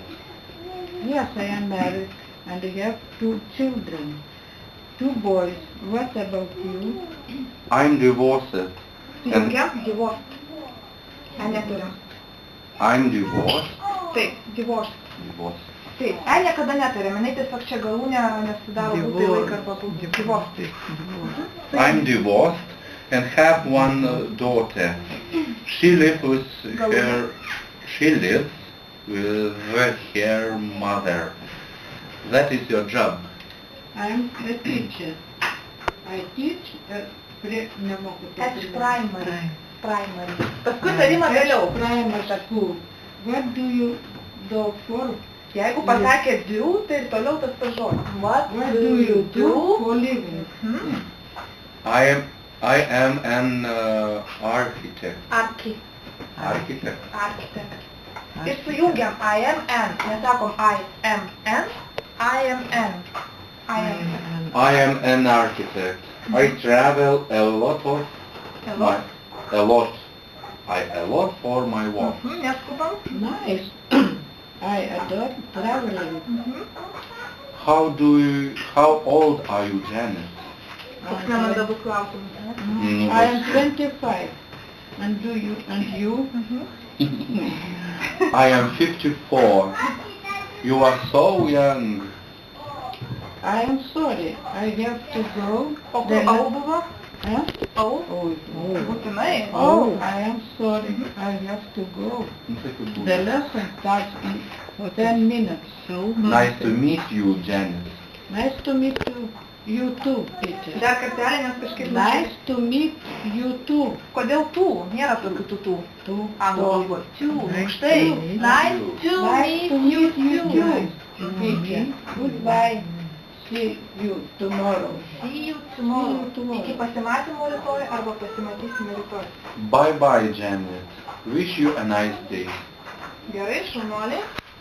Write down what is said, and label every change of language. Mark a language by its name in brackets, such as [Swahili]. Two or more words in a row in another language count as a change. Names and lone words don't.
[English] Yes, I am married and I have 2 children. 2 boys. What about you? I'm divorced. [Lithuanian] Jungia, divorced. A neturim. [English] I'm divorced. [Lithuanian] Taip, divorced. [English] Divorced. [Lithuanian] Taip, niekada neturim. Jinai tiesiog čia galūnė nesidaro būtai laiką arba būtai. [English] Divorced. I'm divorced and have one daughter. She lives with her mother. That is your job. I'm a teacher. I teach Primary. [Lithuanian] Paskui tarimą vėliau. [English] Primary school. What do you do for? [Lithuanian] Jeigu pasakė do, tai ir toliau tas tas žodis. [English] What do you do for living? I am an architect. Architect. [Lithuanian] Ir sujungiam [English] I am an. [Lithuanian] Nesakom [English] I am an. I am an. I am an architect. I travel a lot for my work. [Lithuanian] Neskubam. [English] Nice. I adore traveling. How old are you, Janet? [Lithuanian] Koks nemandabus klausimas. [English] I am 25. And you? I am 54. You are so young. I am sorry. I have to go. [Lithuanian] O kur au buvo? Huh? Au? Oh, Būtinai. [English] oh, I am sorry. I have to go. The lesson starts in 10 minutes. Nice to meet you, Janet. Nice to meet you. You too, Peter. [Lithuanian] Dar kartelį, nes kažkaip... [English] Nice to meet you too. [Lithuanian] Kodėl tų? Nėra tokių tų. Anglų kalbos. Štai. [English] Nice to meet you too. Okay. Goodbye. See you tomorrow. See you tomorrow. [Lithuanian] Iki pasimatymo rytoj arba pasimatysime rytoj. [English] Bye bye, Janet. Wish you a nice day. [Lithuanian] Gerai, šaunuoliai.